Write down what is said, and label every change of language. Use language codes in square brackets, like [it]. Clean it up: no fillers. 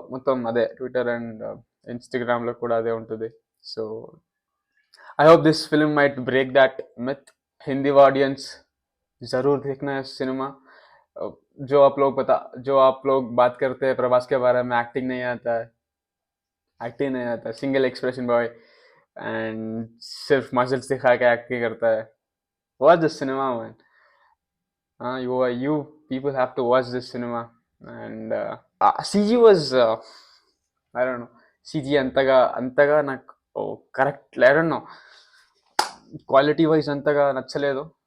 [te] మొత్తం అదే, Twitter and ఇన్స్టాగ్రామ్లో కూడా అదే ఉంటుంది. [en] So I hope this film might break that myth. [hi] Hindi audience जरूर देखना है सिनेमा. जो आप लोग बात करते हैं प्रभास के बारे में, एक्टिंग नहीं आता है, [en] single expression boy [hi] एंड सिर्फ मसल्स दिखा के एक्टिंग करता है. [en] Watch this cinema man. You people have to watch this cinema. And CG was I don't know, CG [te] అంతగా నాకు correct, [en] I don't know, [te] quality wise అంతగా నచ్చలేదు.